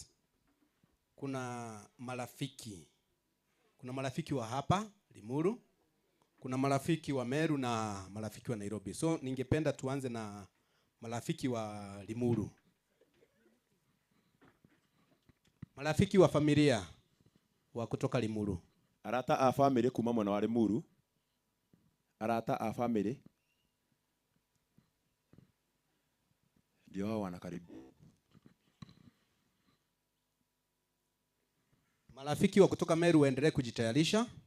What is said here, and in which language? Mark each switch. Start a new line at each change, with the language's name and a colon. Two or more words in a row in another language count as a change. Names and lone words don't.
Swahili: Kuna marafiki wa hapa Limuru, kuna marafiki wa Meru na marafiki wa Nairobi. So ningependa tuanze na marafiki wa Limuru. Marafiki wa familia wa kutoka Limuru.
Kikuyu: Arata a family kuma mwana wa Limuru. Arata a family.
Swahili: Ndio hao wanakaribu. Marafiki wa kutoka Meru waendelee kujitayarisha.